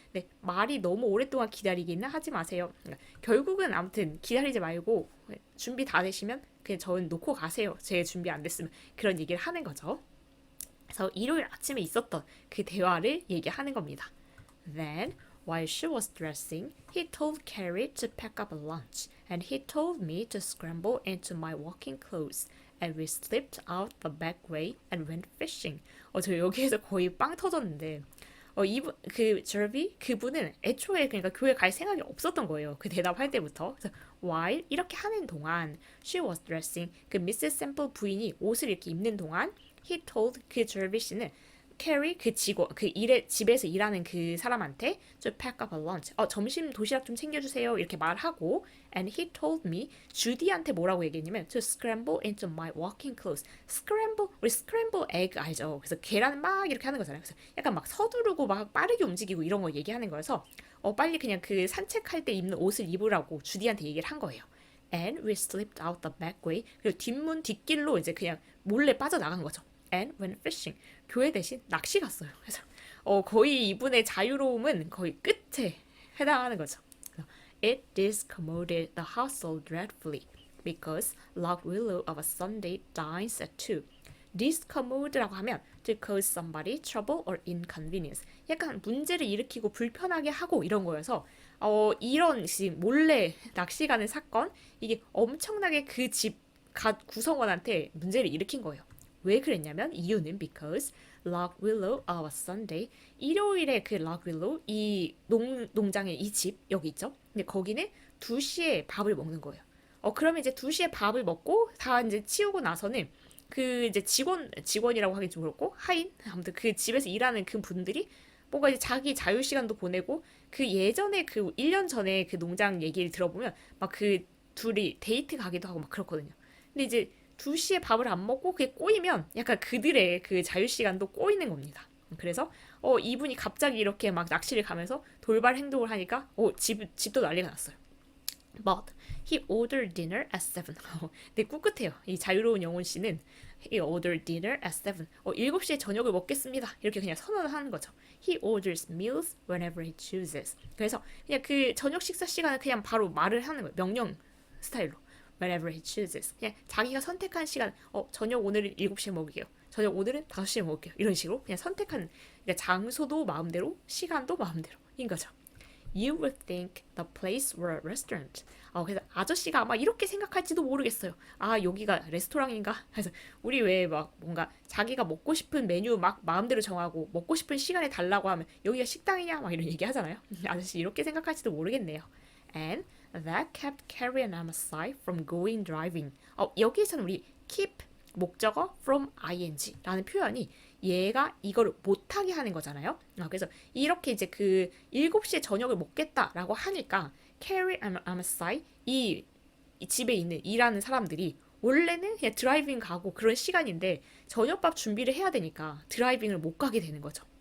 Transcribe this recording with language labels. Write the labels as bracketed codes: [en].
[ko] 네, 말이 너무 오랫동안 기다리기는 하지 마세요. 그러니까 결국은 아무튼 기다리지 말고 준비 다 되시면 그냥 저는 놓고 가세요. 제 준비 안 됐으면 그런 얘기를 하는 거죠. 그래서 일요일 아침에 있었던 그 대화를 얘기하는 겁니다. [en] Then while she was dressing, he told Carrie to pack up a lunch, and he told me to scramble into my walking clothes, and we slipped out the back way and went fishing. [ko] 저 여기에서 거의 빵 터졌는데, 이분 저비 그분은 애초에 그러니까 교회 갈 생각이 없었던 거예요. 그 대답할 때부터. 그래서 while 이렇게 하는 동안, [en] she was dressing [ko] 그 미스 샘플 부인이 옷을 이렇게 입는 동안, he told 그 저비 씨는 Carrie 그 직원 그 일에 집에서 일하는 그 사람한테 [en] to pack up a lunch. [ko] 점심 도시락 좀 챙겨주세요. 이렇게 말하고 [en] and he told me [ko] 주디한테 뭐라고 얘기했냐면 [en] to scramble into my walking clothes. [ko] scramble 우리 scramble egg 알죠? 그래서 계란 막 이렇게 하는 거잖아요. 그래서 약간 막 서두르고 막 빠르게 움직이고 이런 거 얘기하는 거여서 빨리 그냥 그 산책할 때 입는 옷을 입으라고 주디한테 얘기를 한 거예요. [en] And we slipped out the back way. [ko] 그리고 뒷문 뒷길로 이제 그냥 몰래 빠져나간 거죠. [en] And went fishing. [ko] 교회 대신 낚시 갔어요. 그래서 거의 이분의 자유로움은 거의 끝에 해당하는 거죠. [en] It discommoded the household dreadfully because Lock Willow of a Sunday dines at 2. discommode라고 하면 to cause somebody trouble or inconvenience. [ko] 약간 문제를 일으키고 불편하게 하고 이런 거여서 이런 몰래 낚시 가는 사건 이게 엄청나게 그 집 구성원한테 문제를 일으킨 거예요. 왜 그랬냐면 이유는 [en] because Lock Willow of a Sunday [ko] 일요일에 그 Lock Willow 이 농장의 이 집 여기 있죠. 근데 거기는 2시에 밥을 먹는 거예요. 그러면 이제 2시에 밥을 먹고 다 이제 치우고 나서는 그 이제 직원이라고 하긴 좀 그렇고 하인 아무튼 그 집에서 일하는 그 분들이 뭔가 이제 자기 자유 시간도 보내고 그 예전에 그 1년 전에 그 농장 얘기를 들어보면 막 그 둘이 데이트 가기도 하고 막 그렇거든요. 근데 이제 2시에 밥을 안 먹고 그게 꼬이면 약간 그들의 그 자유 시간도 꼬이는 겁니다. 그래서 이분이 갑자기 이렇게 막 낚시를 가면서 돌발 행동을 하니까 집도 난리가 났어요. [en] But he ordered dinner at 7. [ko] 근데 꿋꿋해요. 이 자유로운 영혼 씨는 [en] he ordered dinner at 7. [ko] 7시에 저녁을 먹겠습니다. 이렇게 그냥 선언을 하는 거죠. [en] He orders meals whenever he chooses. [ko] 그래서 그냥 그 저녁 식사 시간을 그냥 바로 말을 하는 거예요. 명령 스타일로. [en] Whenever he chooses. [ko] 그냥 자기가 선택한 시간, 저녁 오늘은 7시에 먹을게요. 저녁 오늘은 5시에 먹을게요. 이런 식으로 그냥 선택한 그러니까 장소도 마음대로, 시간도 마음대로인 거죠. [en] You would think the place were a restaurant. [ko] 그래서 아저씨가 아마 이렇게 생각할지도 모르겠어요. 여기가 레스토랑인가? 그래서 우리 왜 막 뭔가 자기가 먹고 싶은 메뉴 막 마음대로 정하고 먹고 싶은 시간에 달라고 하면 여기가 식당이냐? 막 이런 얘기 하잖아요. 아저씨 이렇게 생각할지도 모르겠네요. [en] And that kept Carrie and Amasai from going driving. [ko] 여기에서는 우리 keep 목적어 from ing라는 표현이 얘가 이거를 못하게 하는 거잖아요. 그래서 이렇게 이제 그 7시에 저녁을 먹겠다라고 하니까 Carrie and Amasai 이 집에 있는 일하는 사람들이 원래는 그냥 드라이빙 가고 그런 시간인데 저녁밥 준비를 해야 되니까 드라이빙을 못 가게 되는 거죠.